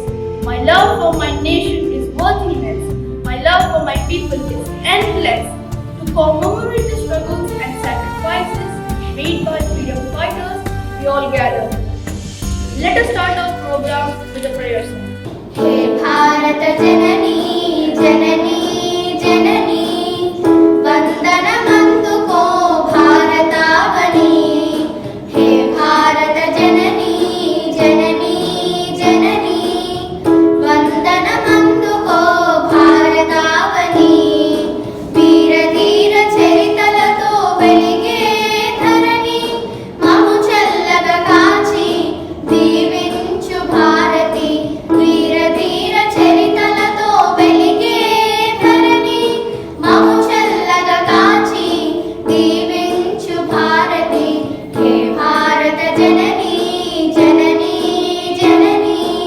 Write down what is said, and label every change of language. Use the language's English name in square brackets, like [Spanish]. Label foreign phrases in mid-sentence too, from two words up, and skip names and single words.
[English] My love for my nation is worthiness. My love for my people is endless. To commemorate the struggles and sacrifices made by freedom fighters, we all gather. Let us start our program with a prayer song. [Telugu] హే భారత జననీ జననీ జననీ వందనమందుకో భారతావనీ హే భారత జననీ జననీ జననీ వందనమందుకో భారతావనీ వీర ధీర చరితలతో వెలిగే ధరణి మము చల్లగా కాచి దీవించు భారతి వీర ధీర చరితలతో వెలిగే ధరణి మము చల్లగా కాచి దీవించు భారతి హే భారత జననీ జననీ జననీ